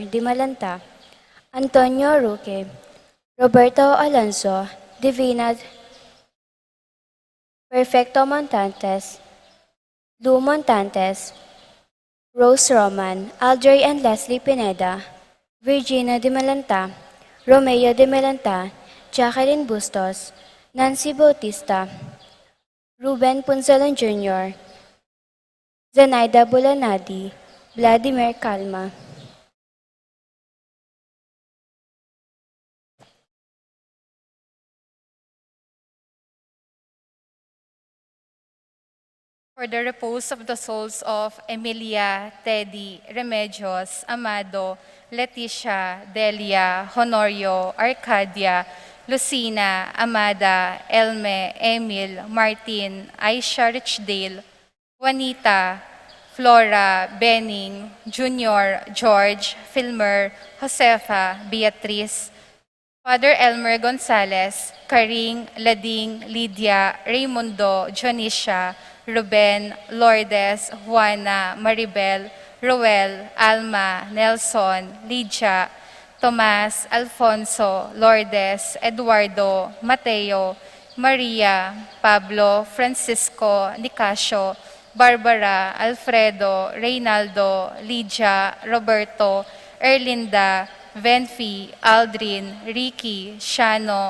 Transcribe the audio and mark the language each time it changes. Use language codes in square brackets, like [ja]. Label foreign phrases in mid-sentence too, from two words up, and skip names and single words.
[en] Dimalanta, Antonio Roque, Roberto Alonso, Divina Perfecto Montantes, Lou Montantes, Rose Roman, Aldray and Leslie Pineda, Virginia Dimalanta, Romeo Dimalanta, Jacqueline Bustos, Nancy Bautista, Ruben Punzalan Jr., Zenaida Bulanadi, Vladimir Calma. For the repose of the souls of Emilia, Teddy, Remedios, Amado, Leticia, Delia, Honorio, Arcadia, Lucina, Amada, Elme, Emil, Martin, Aisha Richdale, Juanita, Flora, Benning, Junior, George, Filmer, Josefa, Beatrice, Father Elmer Gonzalez, Karing, Lading, Lydia, Raimundo, Jonisha, Ruben, Lourdes, Juana, Maribel, Roel, Alma, Nelson, Lydia, Tomas, Alfonso, Lourdes, Eduardo, Mateo, Maria, Pablo, Francisco, Nicasio, Barbara, Alfredo, Reynaldo, Lydia, Roberto, Erlinda, Venfi, Aldrin, Ricky, Shano,